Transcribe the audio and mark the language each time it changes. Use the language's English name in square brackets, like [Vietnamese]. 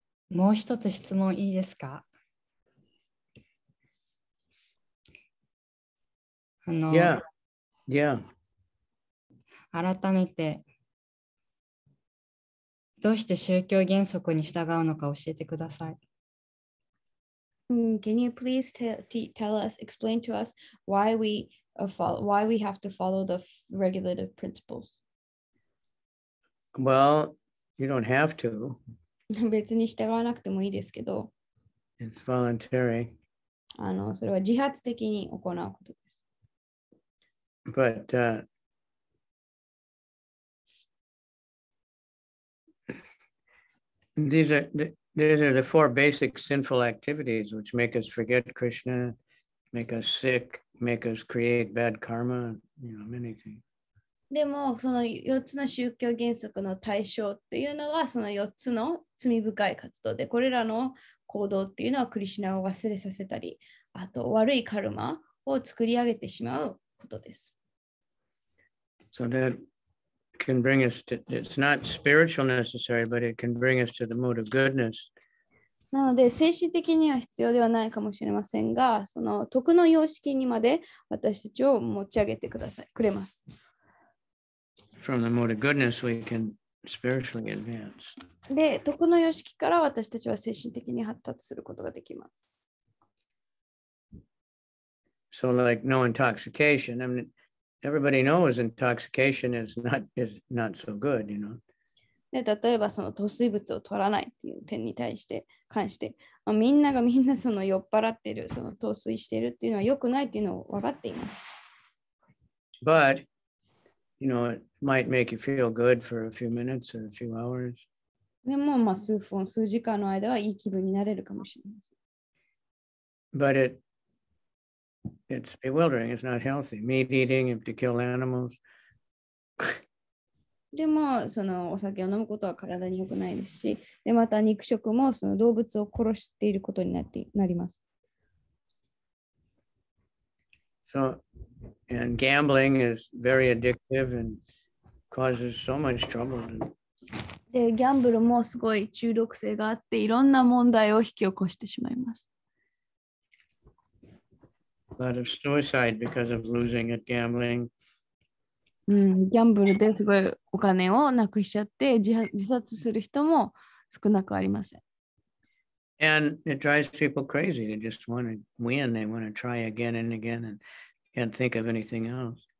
[Japanese] もう一つ質問いいですか [English] Yeah. [Japanese] 改めてどうして宗教原則に従うのか教えてください。 [English] Can you please tell us, explain to us why we have to follow the regulative principles? Well, you don't have to. [Japanese] 別に従わなくてもいいですけど、 [English] It's voluntary. [Japanese] それは自発的に行うことです。 [English] But these are the four basic sinful activities which make us forget Krishna, make us sick, make us create bad karma, many things. [Japanese] でも、その4つの宗教原則の対象っていうのが、その4つの罪深い活動で、これらの行動っていうのはクリシュナを忘れさせたり、あと悪いカルマを作り上げてしまうことです。 [English] So that can bring us to, it's not spiritual necessary, but it can bring us to the mood of goodness. [Japanese] なので、精神的には必要ではないかもしれませんが、その徳の様式にまで私たちを持ち上げてくれます。 [English] From the mood of goodness, we can spiritually advance. [Japanese] で、徳の様式から私たちは精神的に発達することができます。 [English] So like no intoxication. I mean, everybody knows intoxication is not so good, [Japanese] で、例えばその糖水物を取らないっていう点に関して、みんなその酔っ払ってる、その糖水してるっていうのは良くないっていうのを分かっています。 [English] But, it might make you feel good for a few minutes or a few hours. [Japanese] でも、数時間の間はいい気分になれるかもしれません。 [English] But it's bewildering. It's not healthy. Meat eating to kill animals. [Japanese] でも、そのお酒を飲むことは体に良くないですし、でまた肉食もその動物を殺していることになります。 [English] So, and gambling is very addictive and causes so much trouble. [Japanese] で、ギャンブルもすごい中毒性があって、いろんな問題を引き起こしてしまいます。 [English] A lot of suicide because of losing at gambling. [Japanese] ギャンブルですごいお金をなくしちゃって自殺する人も少なくありません。 [English] And it drives people crazy. They just want to win. They want to try again and again and can't think of anything else.